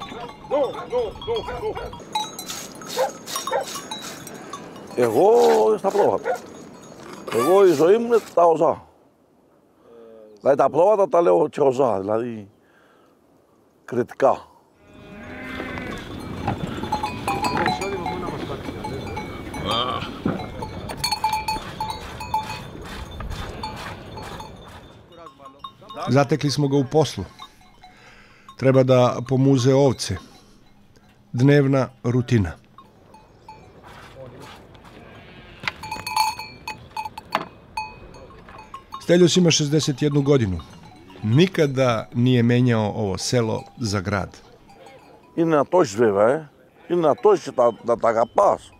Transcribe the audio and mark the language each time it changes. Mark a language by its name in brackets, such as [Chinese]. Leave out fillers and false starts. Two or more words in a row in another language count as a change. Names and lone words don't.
[Greek] Εγώ στα πρόβατα. Εγώ η ζωή μου είναι τα οζά. Δηλαδή τα πρόβατα τα λέω και οζά, δηλαδή κριτικά. [Serbian] Zatekli smo ga u poslu. Treba da pomuze ovce. Dnevna rutina. Stelios ima 61 godinu. Nikada nije menjao ovo selo za grad. [Greek] Είναι να το έχεις βέβαια, είναι να το έχεις και να τα αγαπάς.